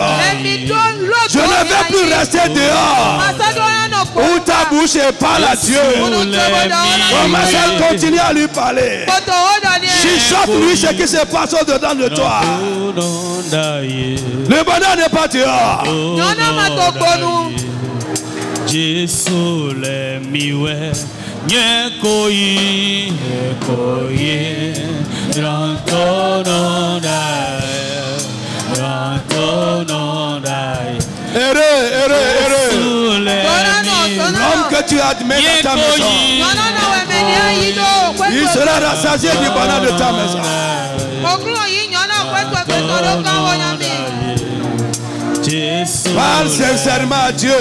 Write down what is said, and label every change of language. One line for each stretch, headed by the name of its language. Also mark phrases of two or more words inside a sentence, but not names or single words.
French: Je ne vais plus rester dehors où ta bouche parle à Dieu. Commence à continuer à lui parler. Chuchote-lui ce qui se passe au-dedans de toi. Le bonheur n'est pas dehors.
Ewe: Jésus le miwe nyekoyi nyekoyi rantonondai
French: L'homme que tu admets dans ta maison, il sera rassasié du bonheur de ta maison. Parle sincèrement à Dieu.